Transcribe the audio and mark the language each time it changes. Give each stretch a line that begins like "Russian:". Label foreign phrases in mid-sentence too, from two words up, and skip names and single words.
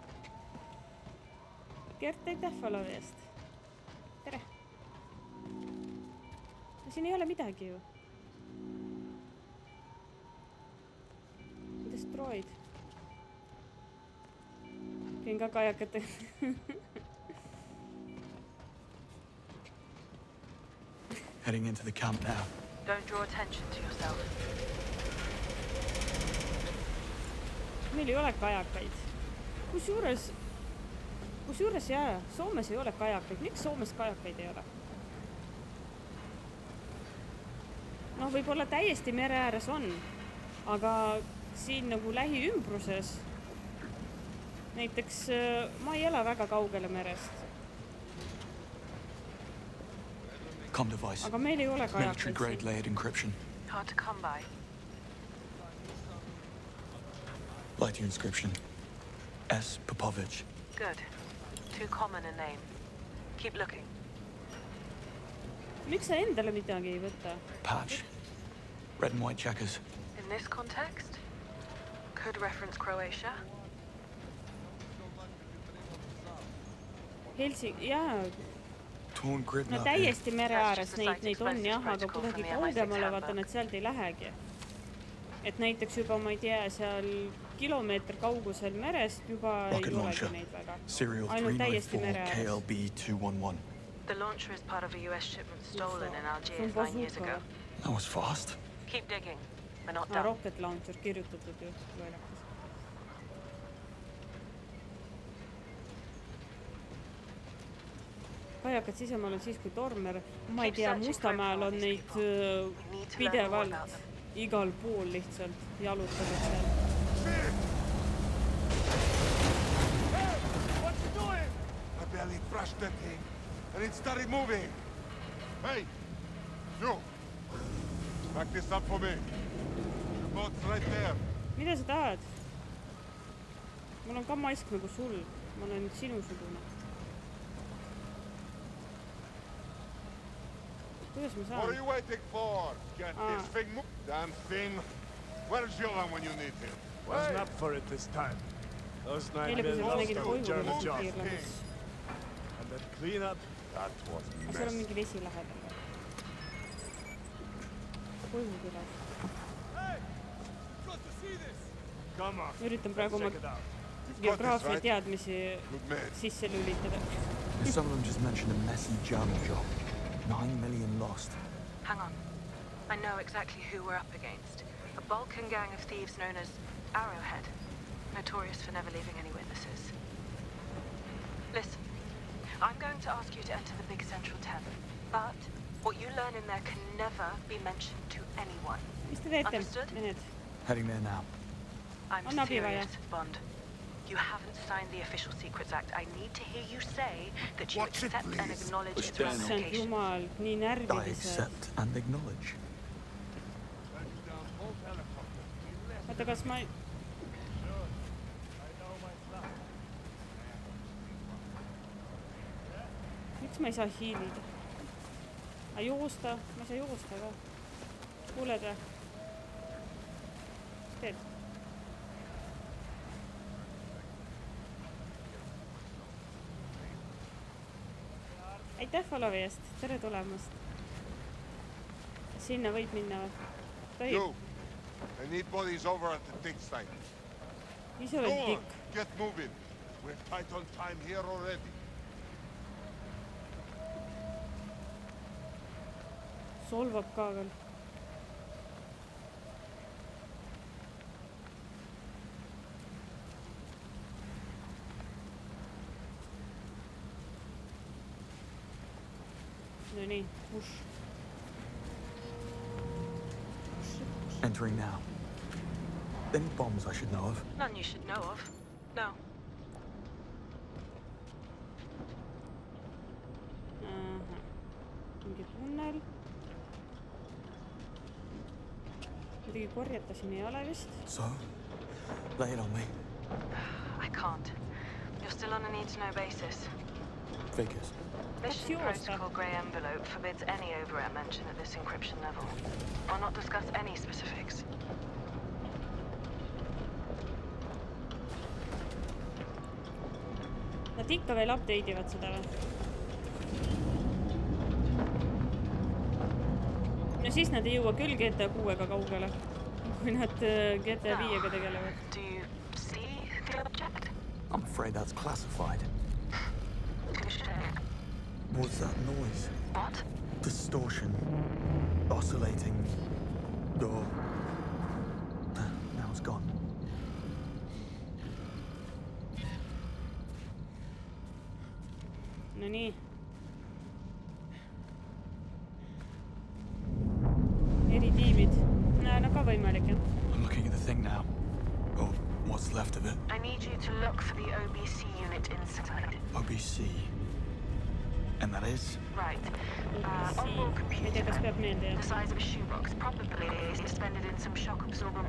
Estonian: Gert, aitäh followi eest. Tere. Siin ei ole midagi ju.
English: Destroyed.
Estonian: Käin ka kajakate.
English: Heading into the camp now. Don't draw attention to yourself.
Estonian: Meil ei ole kajakaid. Kusjuures jaa, Soomes ei ole kajakaid. Miks Soomes kajakaid ei ole? No võib-olla täiesti mere ääres on, aga siin nagu lähiümbruses näiteks ma ei ela väga kaugele merest.
English: Com device.
Estonian: Aga meil ei ole
English: Military
Estonian: kajakaid
English: grade
Estonian: siin.
English: layered encryption. Hard to come by. Lighter inscription. S. Popovich. Good. Too common a name. Keep looking.
Estonian: Miks sa endale midagi ei võta?
English: Patch. Red and white checkers. In this context, could reference Croatia.
Estonian: Jaa,
English: Torn grid
Estonian: no
English: map.
Estonian: täiesti mere ääres neid on jah, aga kuidagi kaugemale vaata nad sealt ei lähegi. Et näiteks juba, ma ei tea, seal kilomeeter kaugusel merest juba
English: Rocket
Estonian: ei
English: launcher.
Estonian: olegi neid väga.
English: Serial
Estonian: Ainult täiesti
English: 394
Estonian: mere ääres.
English: KLB-211. The launcher is part of a US shipment stolen in
Estonian: See on
English: Algiers 9 years ago.
Estonian: bazooka.
English: That was fast. Keep digging. We're not Ah, done. rocket launcher
Estonian: kirjutatud ju loelakas. Kajakad sisemaal on siis, kui tormer, ma ei tea, Mustamäel on neid pidevalt igal pool lihtsalt jalutanud seal.
English: What you doing? I barely brushed that thing, and it started moving. Hey, you! Back this up for me. The boat's right there.
Estonian: Mida sa tahad? Mul on ka mask nagu sul. Ma olen nüüd sinusugune. Kuidas ma
English: What are
Estonian: saan?
English: you waiting for? Get Ah. this thing moving. Damn thing. Where's Jovan when you need him? Wasn't up for it this time. Those
Estonian: Eile
English: 9
Estonian: kui sa
English: million
Estonian: nägid
English: did a
Estonian: koju
English: German
Estonian: lihtsalt
English: job.
Estonian: piirlemas.
English: And that cleanup, That was
Estonian: Seal on
English: mess.
Estonian: mingi vesi lähedal. Koju külas.
English: come on.
Estonian: Üritan praegu oma
English: Check it out. You've got this,
Estonian: geograafia
English: right?
Estonian: teadmisi
English: Good man.
Estonian: sisse lülitada.
English: Some of them just mentioned a messy German job. 9 million lost. Hang on. I know exactly who we're up against. A Balkan gang of thieves known as Arrowhead. Notorious for never leaving any witnesses. Listen, I'm going to ask you to enter the big central tent. But what you learn in there can never be mentioned to anyone.
Estonian: Mis te teete?
English: Understood?
Estonian: Mehed.
English: Heading there now. I'm
Estonian: On abi vaja.
English: serious, Bond. You haven't signed the Official Secrets Act. I need to hear you say that you Watch it, accept and please. acknowledge its Stand.
Estonian: Issand
English: ramifications.
Estonian: jumal, nii
English: I
Estonian: närvilised.
English: accept and acknowledge.
Estonian: Oota, kas ma...
English: I know my plan.
Estonian: Miks ma ei saa hiilida? Joosta? Ma ei saa joosta ka. Kuuled või? Mis teed? Aitäh followi eest. Tere tulemast. Sinna võib minna või? Tohib?
English: You! I need bodies over at the dig site.
Estonian: Ise
English: Go
Estonian: oled
English: on,
Estonian: tikk.
English: get moving. We're tight on time here already.
Estonian: Solvab ka veel. No nii,
English: push. Entering now. Any bombs I should know of? None you should know of. No. Ahah.
Estonian: Mingi tunnel. Midagi korjata siin ei ole vist.
English: So, lay it on me. I can't. You're still on a need-to-know basis. Figures. Mission yours, Protocol Grey Envelope forbids any overwrite mention at this encryption level. I'll not discuss any specifics.
Estonian: Nad ikka veel update ivad seda või? No siis nad ei jõua küll GTA 6-ga kaugele, kui nad GTA 5-ga tegelevad.
English: Do you see the object? I'm afraid that's classified. What's that noise? What? Distortion. Oscillating. Door. Now it's gone.
Estonian: No nii. Eritiimid. No ka võimalik, jah.
English: I'm looking at the thing now. Or what's left of it. I need you to look for the OBC unit inside. OBC. And that is? Right. OBC. On-board
Estonian: Ma ei tea,
English: computer.
Estonian: kas peab meelde,
English: The
Estonian: jah.
English: size of a shoebox, probably suspended in some shock-absorbent